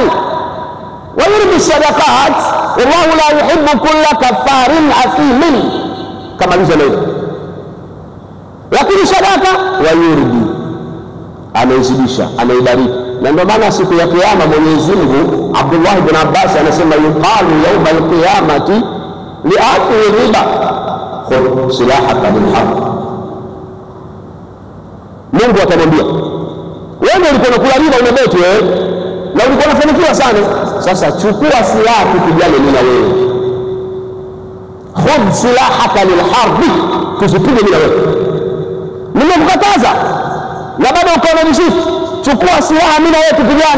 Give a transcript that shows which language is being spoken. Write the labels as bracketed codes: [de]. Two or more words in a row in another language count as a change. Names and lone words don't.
[ar] ويربي الصدقات والله لا يحب كل كفار أثيم, [sw] kama leo. Lakini sadaka [ar] ويربي, [sw] anaizidisha, anaibariki. Na ndio maana siku ya kiyama Mwenyezi Mungu, Abdullah ibn Abbas anasema [ar] يقال يوم القيامة لآكل الربا خذ سلاحك بالحق. [sw] Mungu atamwambia wewe ulikuwa unakula riba, unabeti wewe na ulikuwa unafanikiwa sana, sasa chukua silaha tupigane mimi na wewe. [ar] خذ سلاحك للحرب, [sw] tusipige mimi na wewe. Nimekukataza na bado uko unanisifu, chukua silaha mimi na wewe tupigane.